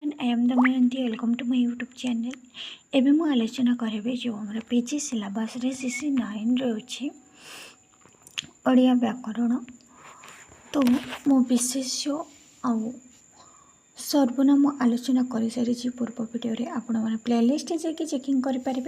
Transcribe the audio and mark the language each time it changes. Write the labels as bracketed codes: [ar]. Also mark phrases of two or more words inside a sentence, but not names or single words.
[en] I am Damayanti. Welcome to my YouTube channel. [or] ଏବେ ମୁଁ ଆଲୋଚନା କରିବି ଯେଉଁ ଆମର [en] PG syllabus [or] CC 9ରେ ଅଛି ଓଡ଼ିଆ ବ୍ୟାକରଣ। ତ ମୁଁ ବିଶେଷ୍ୟ ଆଉ ସର୍ବନାମ ଆଲୋଚନା କରିସାରିଛି ପୂର୍ବ ଭିଡ଼ିଓରେ। ଆପଣମାନେ ପ୍ଲେଲିଷ୍ଟରେ ଯାଇକି ଚେକିଂ କରିପାରିବେ।